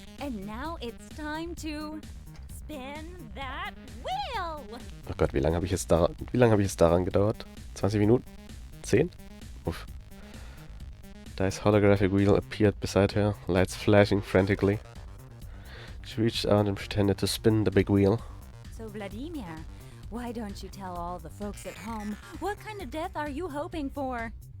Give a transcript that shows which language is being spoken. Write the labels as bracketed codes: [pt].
[en] And now it's time to spin that wheel. [de] Oh Gott, wie lange habe ich jetzt daran gedauert? 20 Minuten? 10? Uff. [en] Dice's holographic wheel appeared beside her, lights flashing frantically. She reached out and pretended to spin the big wheel. So, Vladimir, why don't you tell all the folks at home what kind of death are you hoping for?